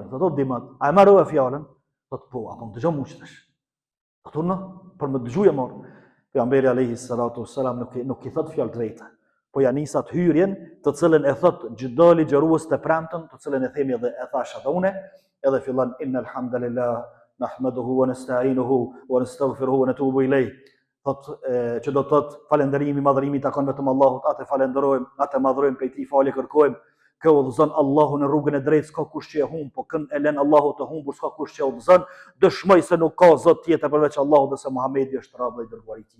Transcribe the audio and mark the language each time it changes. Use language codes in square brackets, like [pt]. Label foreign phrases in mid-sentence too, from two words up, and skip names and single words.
[sq] Thotë Dimat, a e marrë fjalën? Thotë po, apo dëgjoj muçtesh. Thotë në, për më dëgjuja morë. Pejgamberi [ar] عليه الصلاة والسلام [sq] nuk i thot fjalë të veta, po ja nisat hyrjen, të cilën e thot çdo ligjërues të premtën, të cilën e themi edhe e thash edhe unë, edhe fillon [ar] إن الحمد لله نحمده ونستعينه ونستغفره ونتوب إليه. [sq] Thot që do të thot falënderimi, madhërimi takon vetëm Allahut, atë falenderojmë, atë madhrojmë prej tij, falë kërkojmë. Kë udhëzon Allahu në rrugën e drejtë, s'ka kush që e humb, po kën e lën Allahu të humbur, s'ka kush që e udhëzon. Dëshmoj se nuk ka zot tjetër përveç Allahut dhe se Muhamedi është rob dhe i dërguar i tij.